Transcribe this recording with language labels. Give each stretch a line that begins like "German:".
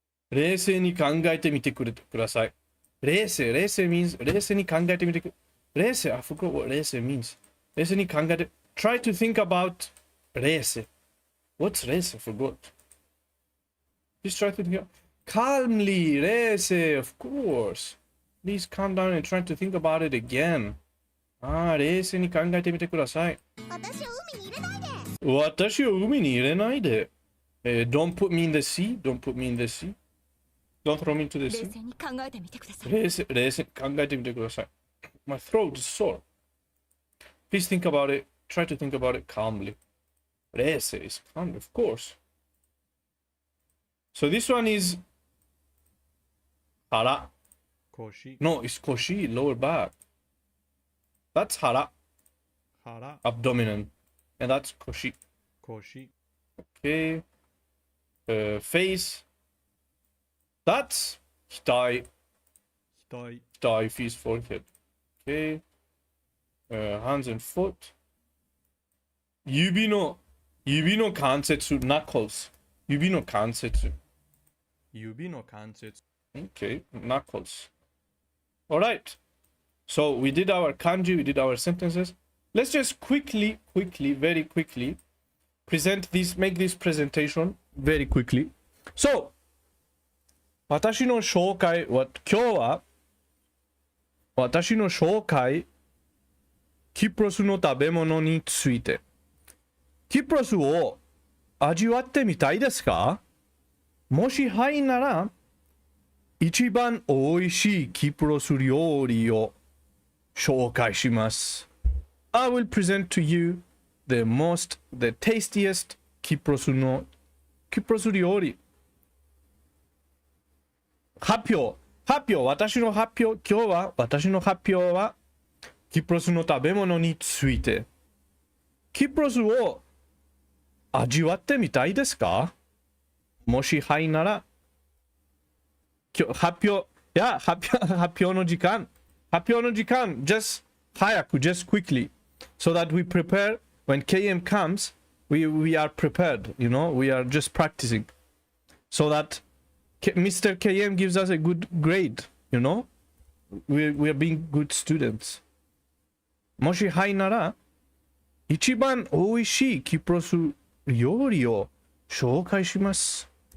Japanese: 冷静に考えてみてください。冷静 means 冷静に考えてみてく冷静
English: I forgot what 冷静 means.
Japanese: 冷静に考えて
English: try to think about 冷静 What's 冷静 I forgot. Just try to think calmly 冷静 of course. Please calm down and try to think about it again.
Japanese: 冷静に考えてみてください。私を海に入れないで。私を海に入れないで。
English: Don't put me in the sea.
Japanese: Don't put me in the sea.
English: Don't throw me into the sea.
Japanese: 冷静に考えてみてください。冷静に考えてみてください。
English: My throat is sore. Please think about it. Try to think about it calmly. 冷静 is calm, of course. So this one is 腹。
Japanese: 腰
English: No, it's 腰 lower back. That's 腹
Japanese: 腹
English: abdomen. And that's 腰.
Japanese: 腰
English: Okay. Face. That's 額.
Japanese: 額
English: Thigh, face, forehead. Okay. Hands and foot.
Japanese: 指の関節 knuckles. 指の関節. 指の関節
English: Okay, knuckles. All right. So we did our kanji, we did our sentences. Let's just quickly, very quickly make this presentation very quickly.
Japanese: So, 私の紹介は、今日は、私の紹介、キプロスの食べ物について。キプロスを味わってみたいですか？もしはいなら、一番おいしいキプロス料理を紹介します。
English: I will present to you the tastiest キプロス料理。
Japanese: 発表。私の発表。今日は私の発表は、キプロスの食べ物について。キプロスを味わってみたいですか？もしはいなら、発表の時間。
English: just
Japanese: 早く、
English: just quickly. So that we prepare when KM comes, we are prepared, we are just practicing. So that Mr. KM gives us a good grade, we are being good students.
Japanese: もしはいなら、一番おいしいキプロス料理を紹介します。